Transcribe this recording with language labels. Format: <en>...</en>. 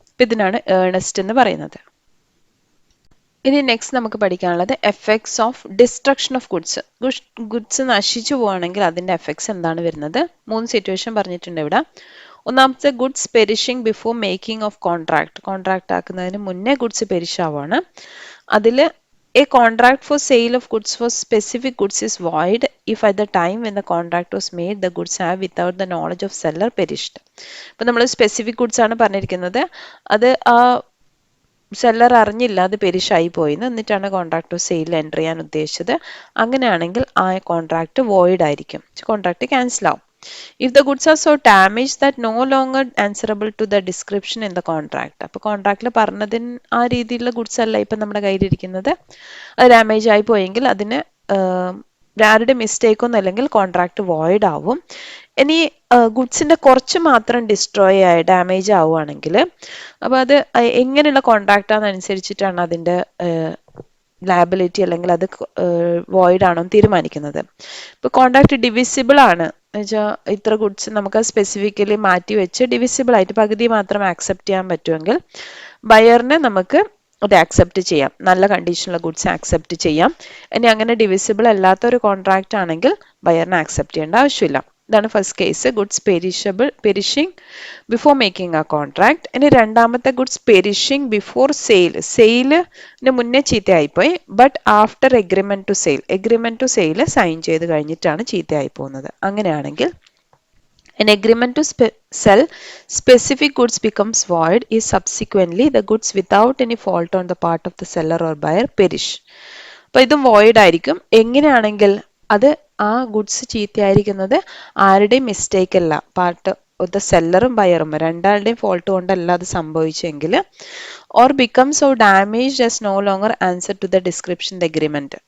<ml>അപ്പം ഇതിനാണ് ഏർണസ്റ്റ് എന്ന് പറയുന്നത്. ഇനി നെക്സ്റ്റ് നമുക്ക് പഠിക്കാനുള്ളത്</ml> <en>Effects of destruction of goods.</en> <ml>Goods നശിച്ചു പോവുകയാണെങ്കിൽ അതിൻ്റെ എഫക്ട്സ് എന്താണ് വരുന്നത്? 3 സിറ്റുവേഷൻ പറഞ്ഞിട്ടുണ്ട് ഇവിടെ. ഒന്നാമത്തെ</ml> <en>goods perishing before making of contract</en> <ml>ആക്കുന്നതിന് മുന്നേ ഗുഡ്സ് പെരിഷ് ആവാണ്. അതിൽ</ml> <en>a contract for sale of goods for specific goods is void if at the time when the contract was made the goods have without the knowledge of seller perished.</en> <ml>അപ്പോൾ നമ്മൾ specific goods ആണ് പറഞ്ഞിരിക്കുന്നത്. അത് ആ seller അറിഞ്ഞില്ല അത് പെരിഷായി പോയിന്ന്, എന്നിട്ടാണ് കോൺട്രാക്ട് ഓഫ് സെയിൽ എൻ്റർ ചെയ്യാൻ ഉദ്ദേശിച്ചത്. അങ്ങനെയാണെങ്കിൽ ആ കോൺട്രാക്ട് വോയിഡ് ആയിരിക്കും, കോൺട്രാക്ട് ക്യാൻസൽ ആവും.</ml> <en>If the goods are so damaged that no longer answerable to the description in the contract.</en> <ml>അപ്പോൾ കോൺട്രാക്റ്റിൽ പറഞ്ഞതിന് ആ രീതിയിലുള്ള ഗുഡ്സ് അല്ല ഇപ്പം നമ്മുടെ കയ്യിലിരിക്കുന്നത്, അത് ഡാമേജ് ആയി പോയെങ്കിൽ അതിന് ആരുടെ മിസ്റ്റേക്ക് ഒന്നും അല്ലെങ്കിൽ കോൺട്രാക്ട് വോയിഡ് ആവും. ഇനി ഗുഡ്സിന്റെ കുറച്ച് മാത്രം ഡിസ്ട്രോയ് ആയി ഡാമേജ് ആവുകയാണെങ്കിൽ അപ്പോൾ അത് എങ്ങനെയുള്ള കോൺട്രാക്റ്റാണെന്നനുസരിച്ചിട്ടാണ് അതിൻ്റെ ലയബിലിറ്റി അല്ലെങ്കിൽ അത് വോയിഡ് ആണോ എന്ന് തീരുമാനിക്കുന്നത്. ഇപ്പോൾ കോൺട്രാക്ട് ഡിവിസിബിൾ ആണ് എന്നുവെച്ചാൽ ഇത്ര ഗുഡ്സ് നമുക്ക് സ്പെസിഫിക്കലി മാറ്റി വെച്ച് ഡിവിസിബിൾ ആയിട്ട് പകുതി മാത്രം ആക്സെപ്റ്റ് ചെയ്യാൻ പറ്റുമെങ്കിൽ ബയറിനെ നമുക്ക് അത് ആക്സെപ്റ്റ് ചെയ്യാം, നല്ല കണ്ടീഷനുള്ള ഗുഡ്സ് ആക്സെപ്റ്റ് ചെയ്യാം. ഇനി അങ്ങനെ ഡിവിസിബിൾ അല്ലാത്ത ഒരു കോൺട്രാക്റ്റ് ആണെങ്കിൽ ബയറിനെ ആക്സെപ്റ്റ് ചെയ്യേണ്ട ആവശ്യമില്ല. ഇതാണ് first case,</ml> <en>Goods perishing before making ആ contract.</en> <ml>ഇനി രണ്ടാമത്തെ ഗുഡ്സ് പെരിഷിംഗ് ബിഫോർ സെയിലിന് മുന്നേ ചീത്തയായിപ്പോയി,</ml> <en>but after agreement to sale</en> <ml>sign ചെയ്ത് കഴിഞ്ഞിട്ടാണ് ചീത്തയായി പോകുന്നത്. അങ്ങനെയാണെങ്കിൽ</ml> <en>an agreement to sell specific goods becomes void if subsequently the goods without any fault on the part of the seller or buyer perish.</en> <ml>അപ്പോൾ ഇതും void ആയിരിക്കും. എങ്ങനെയാണെങ്കിൽ അത് ആ ഗുഡ്സ് ചീത്തയായിരിക്കുന്നത് ആരുടെയും മിസ്റ്റേക്ക് അല്ല, പാർട്ട് ഓഫ് ദ സെല്ലറും ബയറും രണ്ടാളുടെയും ഫോൾട്ട് കൊണ്ടല്ല അത് സംഭവിച്ചെങ്കിൽ,</ml> <en>Or become so damage as no longer answer to the description the agreement.</en>